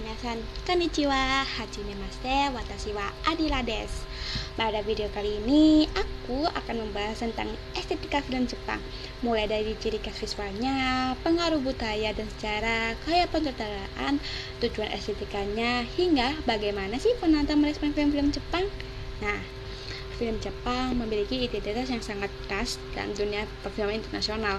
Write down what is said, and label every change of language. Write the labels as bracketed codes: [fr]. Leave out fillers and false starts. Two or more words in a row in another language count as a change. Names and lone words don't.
[ja] 皆さん、こんにちは、はじめまして、私はAdilaです. [id] Pada video kali ini, aku akan membahas tentang estetika film Jepang, mulai dari ciri khas visualnya, pengaruh budaya dan sejarah, gaya penyutradaraan, tujuan estetikanya, hingga bagaimana sih penonton merespon film-film Jepang. Nah, film Jepang memiliki identitas yang sangat khas dalam dunia perfilman internasional.